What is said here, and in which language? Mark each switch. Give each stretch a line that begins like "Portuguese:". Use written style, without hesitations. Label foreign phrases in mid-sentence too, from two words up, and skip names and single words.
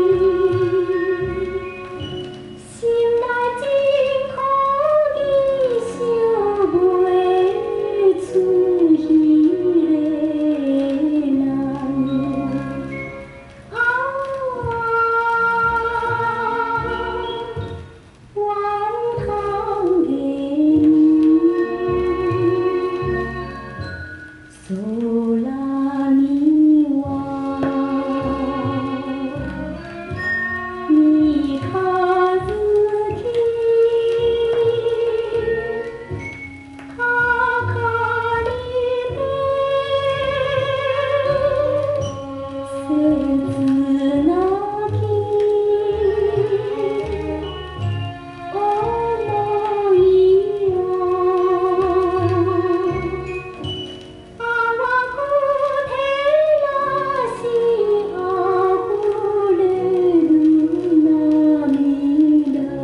Min Nan Chinese: 心内真可疑想抹出彼个人，怨叹月暝，
Japanese: 空には三日月かかりて切なき想いを淡く照らし溢れる涙。